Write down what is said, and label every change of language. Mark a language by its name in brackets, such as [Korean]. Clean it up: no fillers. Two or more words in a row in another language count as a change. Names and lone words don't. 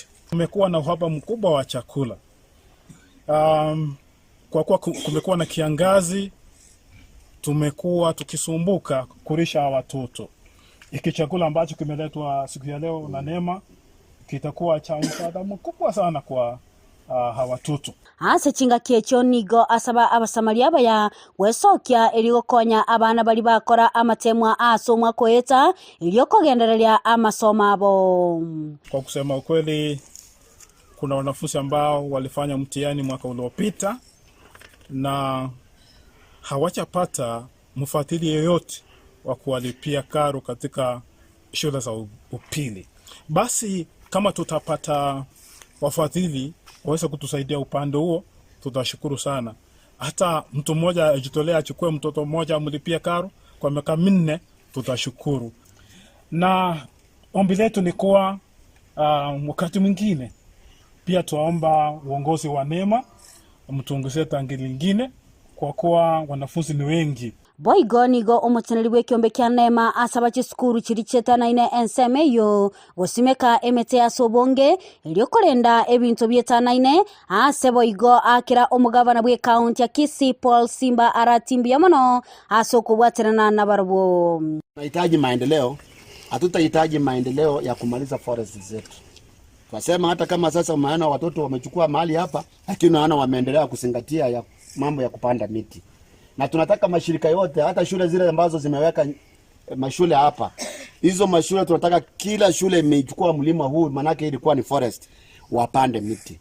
[Swahili] Tumekuwa na uhaba mkubwa wa chakula. Kwa kuwa kumekuwa na kiangazi, tumekuwa tukisumbuka kulisha watoto. Iki chakula ambacho kimeletwa siku ya leo na Nema kitakuwa cha msaada mkubwa sana kwa hawatoto. [Gusii] Ase chinga kyecho nigo asaba abasamaria baya wesokia eligokonya abana bali bakora amatemwa aso mwako eta eliokogendereria amasoma abo. [Swahili] Kwa kusema ukweli kuna wanafunzi ambao walifanya mtihani mwaka uliopita na hawachapata mfadhili yeyote wa kuwalipia karo katika shule za upili. Basi kama tutapata wafadhili waweze kutusaidia upande huo, tutashukuru sana. Hata mtu mmoja ajitolea achukue mtoto mmoja amlipie karo kwa miaka 4, tutashukuru. Na ombi letu ni kuwa wakati mwingine pia tuomba uongozi wa NEMA mtuongezee tangi lingine kwa kuwa wanafunzi ni wengi. [Gusii] Boigo nigo omuteneri w'ekiombe kya NEMA asaba chisukuru chiri chetanaine Ensa Amayia gusimeka emete ya sobonge iliokorenda ebintu byetanaine ase boigo akira omugavana bwe county ya Kisii Paul Simba aratimbia mono asokubwaterana na barabo. [Swahili] Tunahitaji maendeleo, hatutahitaji maendeleo ya kumaliza forest zetu. Tunasema hata kama sasa maana watoto wamechukua mahali hapa, lakini naona wameendelea kuzingatia ya mambo ya kupanda miti. Na tunataka mashirika yote, hata shule zile ambazo zimeweka mashule hapa, hizo mashule tunataka kila shule imechukua mlima huu, manake ilikuwa ni forest, wapande miti.